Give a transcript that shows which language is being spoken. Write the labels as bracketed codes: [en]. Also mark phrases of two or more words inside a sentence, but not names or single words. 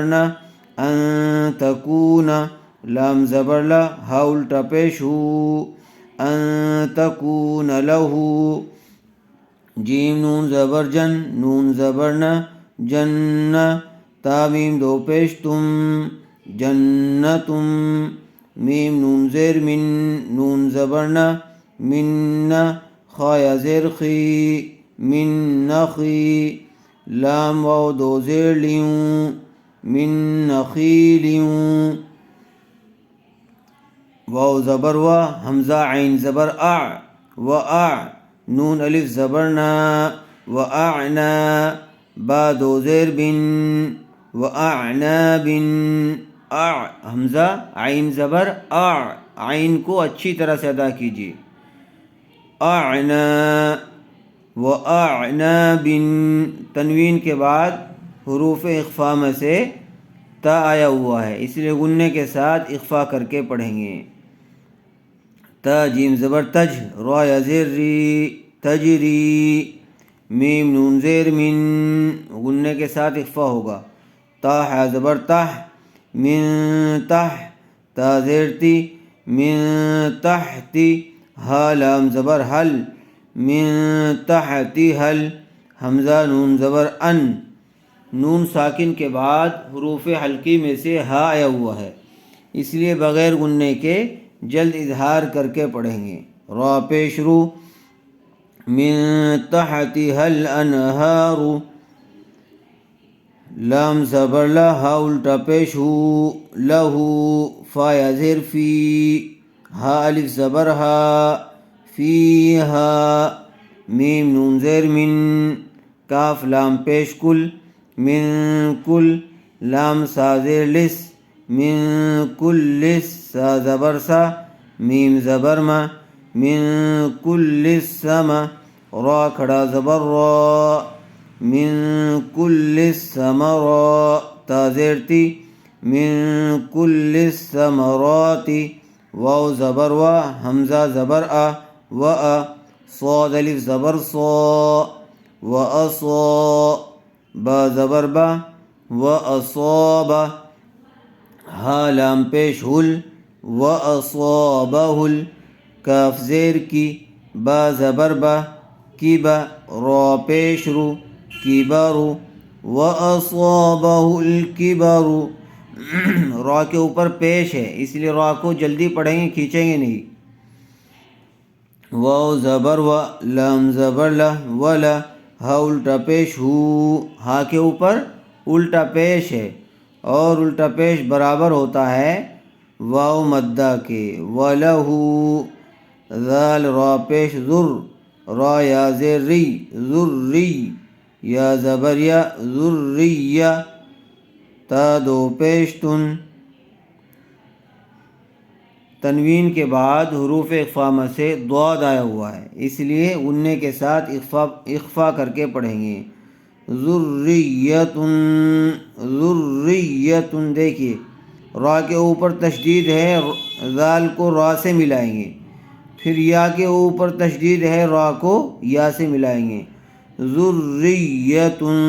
[ur] نا، انتکونا، لام زبر لا، ہا الٹا پیش ہو، ان تکون لہو، جیم نون زبر جن، نون زبر نا، جن، تا میم دو پیش تم، جنتم، میم نون زیر من، نون زبر نا، من، خا یا زیر خی، من نخی، لام واو دو زیر لیوں، من نخیلیوں، واو زبر و، حمزہ عین زبر اع، و اع، نون الف زبر نا، و اعنا، با دو زیر بن، و اعناب، اع، حمزہ عین زبر اع، عین کو اچھی طرح سے ادا کیجیے، اعنا، [ar] و اعناب، [ur] تنوین کے بعد حروف اخفاء میں سے تا آیا ہوا ہے اس لیے غنّے کے ساتھ اخفاء کر کے پڑھیں گے۔ تا جیم زبر تج، را یا زیر ری، تجری، میم نون زیر من، غنّے کے ساتھ اخفاء ہوگا۔ تا حا زبر تح، من تح، تا زیر تی، من تحتی، ہا لام زبر حل، [ar] من تحتی حل، [ur] حمزہ نون زبر ان، نون ساکن کے بعد حروف حلقی میں سے ہا آیا ہوا ہے اس لیے بغیر غنّے کے جلد اظہار کر کے پڑھیں گے۔ را پیش رو، [ar] من تحتها الانہار، [ur] لام زبر لا، ہا الٹا پیش ہو، لہو، فا یا زیر فی، ہا الف زبر ہا، فیہا، میم نون زیر من، کاف لام پیش کل، من کل، لام سا زیر لس، [ar] من کل لس، [ur] سا زبر سا، میم زبر ما، [ar] من کل السما، [ur] را کھڑا زبر را، [ar] من کل الثمرات، [ur] تا زیر تی، [ar] من کل الثمرات، [ur] واو زبر و، حمزہ زبر آ، و آ، صاد الف زبر صا، و اصا، با زبر با، و اصاب، ہا لام پیش ہل، و اصابہ، کاف زیر کی، با زبر با، کی با، را پیش رو، کی بارو، [ar] و اصابہ الکبر، [ur] را کے اوپر پیش ہے اس لیے را کو جلدی پڑھیں گے، کھینچیں گے نہیں۔ واو زبر و، لام زبر لا، ولا، ہا الٹا پیش ہو، ہا کے اوپر الٹا پیش ہے اور الٹا پیش برابر ہوتا ہے واو مدہ کے، وَلَهُ، ذال را پیش ذر، را یا زیر ری، ذری، یا زبر یا، ذریہ، تا دو پیش تن، تنوین کے بعد حروف اخفاء میں سے ضاد آیا ہوا ہے اس لیے غنّے کے ساتھ اخفاء کر کے پڑھیں گے۔ ذریۃ، ذریۃ، دیکھیے را کے اوپر تشدید ہے، ذال کو را سے ملائیں گے، پھر یا کے اوپر تشدید ہے، را کو یا سے ملائیں گے، ذریۃ،